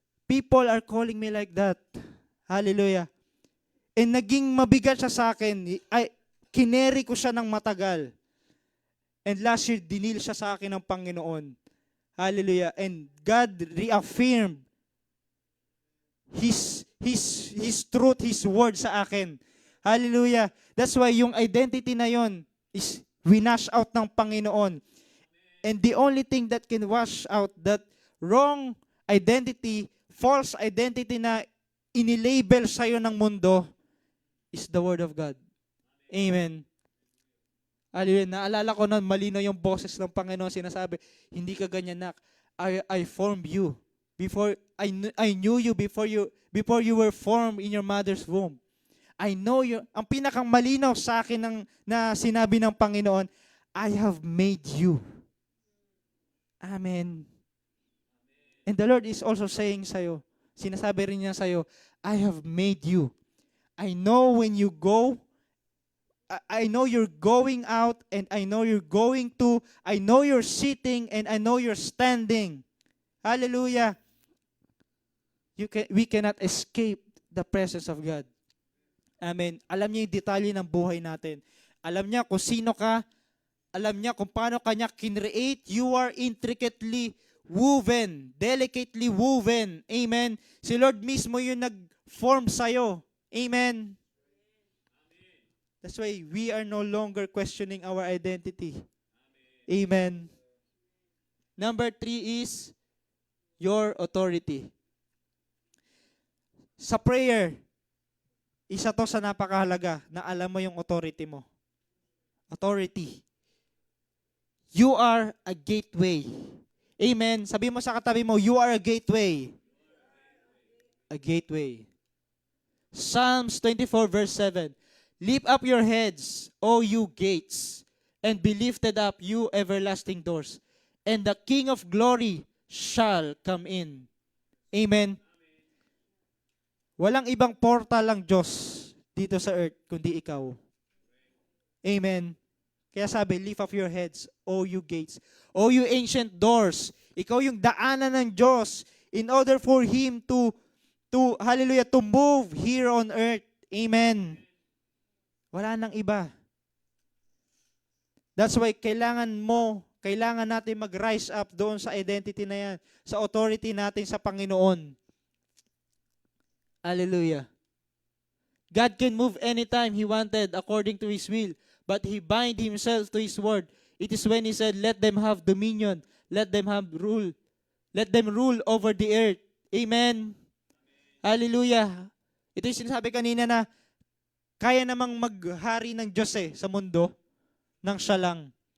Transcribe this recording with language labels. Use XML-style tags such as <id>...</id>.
<en>People are calling me like that. Hallelujah.</en> <tl>And naging mabigat siya sa akin. Kineri ko siya ng matagal. And last year, dinil siya sa akin ng Panginoon.</tl> <en>Hallelujah. And God reaffirmed His truth, His word</en> <tl>sa akin.</tl> <en>Hallelujah.</en> <tl>That's why yung identity na yon is winash out ng Panginoon.</tl> <en>And the only thing that can wash out that wrong identity, false identity</en> <tl>na inilabel sa'yo ng mundo</tl> <en>is the Word of God. Amen. Hallelujah.</en> <tl>Naalala ko na malinaw yung boses ng Panginoon sinasabi, hindi ka ganyan, nak.</tl> <en>I formed you. Before I knew you before you were formed in your mother's womb. I know you.</en> <tl>Ang pinakang malinaw sa akin na sinabi ng Panginoon,</tl> <en>I have made you.</en> <tl>Amen.</tl> <en>And the Lord is also saying sa'yo,</en> <tl>sinasabi rin niya sa'yo,</tl> <en>I have made you. I know when you go, I know you're going out, and I know you're going to, I know you're sitting, and I know you're standing. Hallelujah. We cannot escape the presence of God. Amen.</en> <tl>Alam niya yung detalye ng buhay natin. Alam niya kung sino ka. Alam niya kung paano kanya kinreate.</tl> <en>You are intricately woven, delicately woven. Amen.</en> <tl>Si Lord mismo yung nag-form sa'yo. Amen.</tl> <en>That's why we are no longer questioning our identity. Amen. Number 3 is your authority.</en> <tl>Sa prayer, isa to sa napakahalaga na alam mo yung authority mo. Authority.</tl> <en>You are a gateway. Amen.</en> <tl>Sabi mo sa katabi mo,</tl> <en>you are a gateway. A gateway. Psalms 24 verse 7. Lift up your heads, O you gates, and be lifted up, you everlasting doors, and the King of glory shall come in. Amen.</en> <tl>Walang ibang portal ang Diyos dito sa earth kundi ikaw. Amen. Kaya sabi,</tl> <en>lift up your heads, O you gates, O you ancient doors.</en> <tl>Ikaw yung daanan ng Diyos</tl> <en>in order for Him to hallelujah, to move here on earth.</en> <tl>Amen. Wala nang iba. That's why kailangan natin mag-rise up doon sa identity na yan, sa authority natin sa Panginoon. Hallelujah.</tl> <en>God can move anytime He wanted according to His will, but He bind Himself to His word. It is when He said, let them have dominion, let them rule over the earth. Amen. Hallelujah.</en> <tl>Ito yung sinasabi kanina na kaya namang maghari ng Diyos sa mundo nang siya lang.</tl>